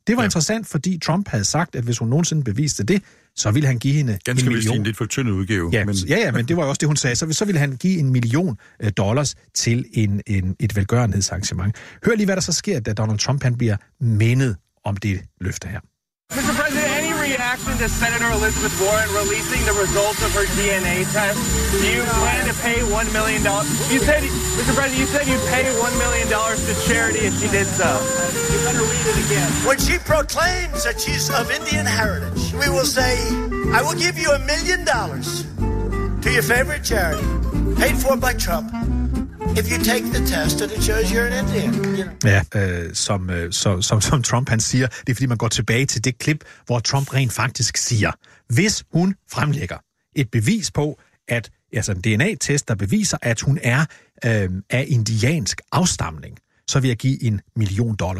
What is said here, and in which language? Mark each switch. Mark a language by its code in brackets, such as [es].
[da] Det var interessant, fordi Trump havde sagt, at hvis hun nogensinde beviste det, så ville han give hende ganske en million. Ganske vist en lidt for tynd udgave. Ja, men det var jo også det, hun sagde. Så ville han give $1 million til et velgørenhedsarrangement. Hør lige, hvad der så sker, da Donald Trump han bliver mindet om det løfte her. [en] Reaction to Senator Elizabeth Warren releasing the results of her DNA test. Do you plan to pay $1 million? You said, Mr. President, you said you'd pay $1 million to charity if she did so. You better read it again. When she proclaims that she's of Indian heritage, we will say, I will give you $1 million to your favorite charity, paid for by Trump. If you take the test and it shows you're an Indian. [da] Ja, som Trump han siger, det er fordi man går tilbage til det klip, hvor Trump rent faktisk siger, hvis hun fremlægger et bevis på, at altså en DNA-test, der beviser, at hun er af indiansk afstamning, så vil jeg give $1 million.